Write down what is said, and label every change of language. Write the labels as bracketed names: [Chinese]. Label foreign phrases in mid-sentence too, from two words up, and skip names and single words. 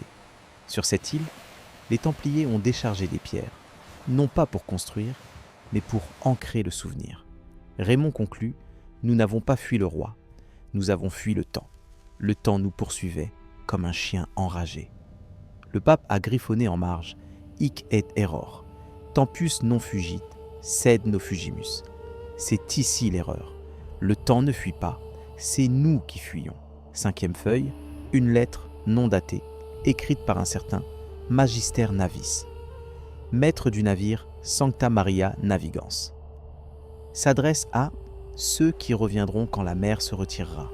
[French] Sur cette île, les Templiers ont déchargé des pierres, non pas pour construire, mais pour ancrer le souvenir. Raymond conclut, nous n'avons pas fui le roi, nous avons fui le temps. Le temps nous poursuivait comme un chien enragé. Le pape a griffonné en marge, [Latin] hic et error, tempus non fugit, sed no fugimus. [French] C'est ici l'erreur. Le temps ne fuit pas, c'est nous qui fuyons. 5e feuille, une lettre non datée, écrite par un certain Magister Navis, maître du navire Sancta Maria Navigans. S'adresse à ceux qui reviendront quand la mer se retirera.